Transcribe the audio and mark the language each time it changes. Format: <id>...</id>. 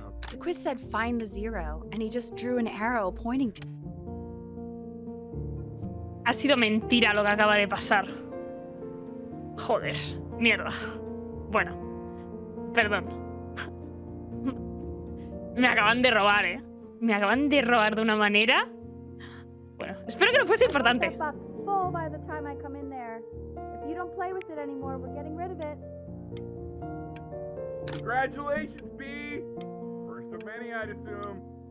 <en>The quiz said find the 0, and he just drew an arrow pointing to...</en> <es>Ha sido mentira lo que acaba de pasar. Joder, mierda. Bueno, perdón. Me acaban de robar, ¿eh? Me acaban de robar de una manera... Bueno, espero que no fuese importante.</es> <en>Full by the time I come in there. If you don't play with it anymore, we're getting rid of it. Congratulations, B. First of many, I'd assume.</en>